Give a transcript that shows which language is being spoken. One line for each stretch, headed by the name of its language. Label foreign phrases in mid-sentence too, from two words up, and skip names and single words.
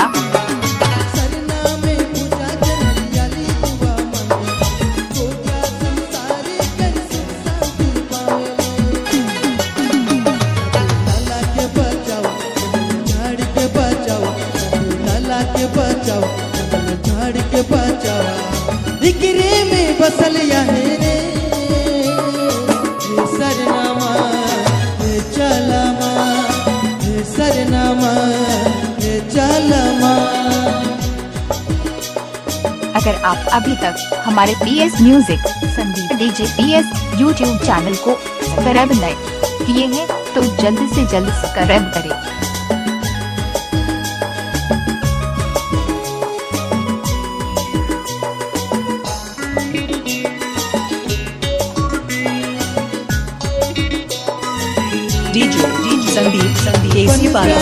Sadri: सरनामे पूजा कर हरियाली दुआ मांगे कोटा संसारी कर सुख शांति पावे नाला के बचाओ झाड़ के बचाओ नाला के बचाओ झाड़ के बचाओ दिकरे में बसल याहे रे हे सरनामा हे चलमा हे सरनामा हे चलमा।
Hindi: अगर आप अभी तक हमारे PS म्यूजिक संदीप DJ PS YouTube चैनल को सब्सक्राइब नहीं किए हैं तो जल्द से जल्द सब्सक्राइब करें। DJ संदीप केसी पारा।